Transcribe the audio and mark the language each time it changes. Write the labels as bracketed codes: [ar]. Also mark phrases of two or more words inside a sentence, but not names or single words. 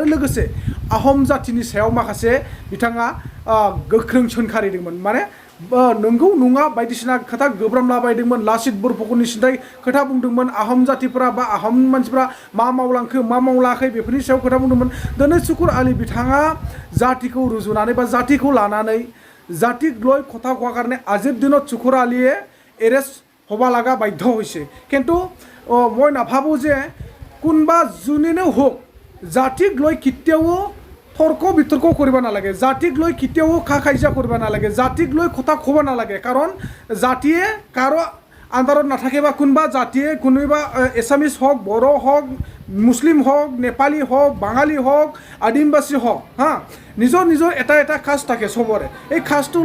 [brx] लोगोसे आहम जातिनि सायाव माखासे बिथाङा गोख्रों सोंखारिदोंमोन माने नंगौ नङा बायदिसिना खोथा गोब्रामलाबायदोंमोन लासित बरफुकननि सिन्थाय खोथा बुंदोंमोन आहम जातिफोरा बा आहम मानसिफ्रा मा मावलांखो मा मावलाङाखै बेफोरनि सायाव खोथा बुंदोंमोन दिनै सुकुर आली बिथाङा जातिखौ रुजुनानै बा जातिखौ लानानै जातिक [as] লৈ কথা কোৱাৰ কাৰণে আজিৰ দিনত সুকুৰ আলীয়ে এৰেষ্ট হ'ব লগা বাধ্য হৈছে কিন্তু মই নাভাবোঁ যে কোনোবা যোনেনো হওক জাতিক লৈ কেতিয়াও তৰ্ক বিতৰ্ক কৰিব নালাগে জাতিক লৈ কেতিয়াও খা খাইজা কৰিব নালাগে জাতিক লৈ কথা ক'ব নালাগে কাৰণ জাতিয়ে কাৰো আণ্ডাৰত নাথাকে বা কোনোবা জাতিয়ে কোনোবা এছামিজ হওক বড়ো হওক মুছলিম হওক নেপালী হওক বাঙালী হওক আদিবাসী হওক হা নিজৰ নিজৰ এটা এটা কাষ্ট থাকে চবৰে এই কাষ্টটো